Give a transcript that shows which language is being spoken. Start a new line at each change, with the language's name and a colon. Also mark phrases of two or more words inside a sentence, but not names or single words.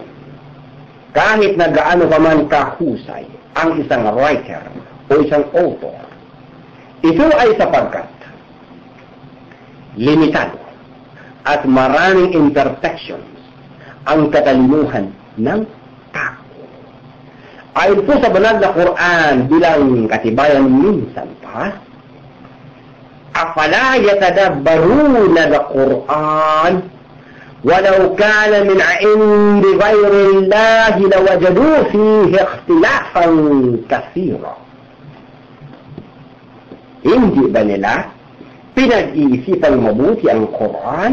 Filipino: Kahit na gaano pa man kahusay ang isang writer o isang author, ito ay sapagkat limitado at maraming imperfections ang katalinuhan ng tao. Ayon po sa banal na Quran bilang katibayan minsan pa,
Arabic: أفلا يتدبرون القرآن ولو كان من عند غير الله لوجدوا فيه اختلافا كثيرا.
Filipino: Hindi ba nila pinag-iisipang mabuti ang Quran?